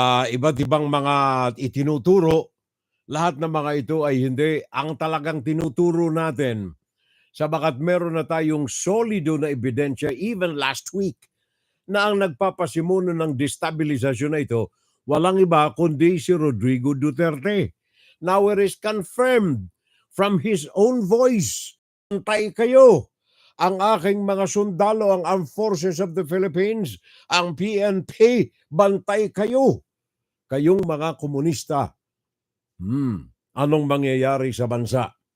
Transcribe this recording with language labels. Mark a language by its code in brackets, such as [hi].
[tl] Iba't ibang mga itinuturo, lahat ng mga ito ay hindi ang talagang tinuturo natin. Sabagat meron na tayong solido na ebidensya [en] even last week [tl] na ang nagpapasimuno ng destabilizasyon na ito, walang iba kundi si Rodrigo Duterte. [en] Now it is confirmed from his own voice. [tl] Bantay kayo. Ang aking mga sundalo, ang Armed Forces of the Philippines, ang PNP, bantay kayo. Kayong mga komunista. Anong mangyayari sa bansa?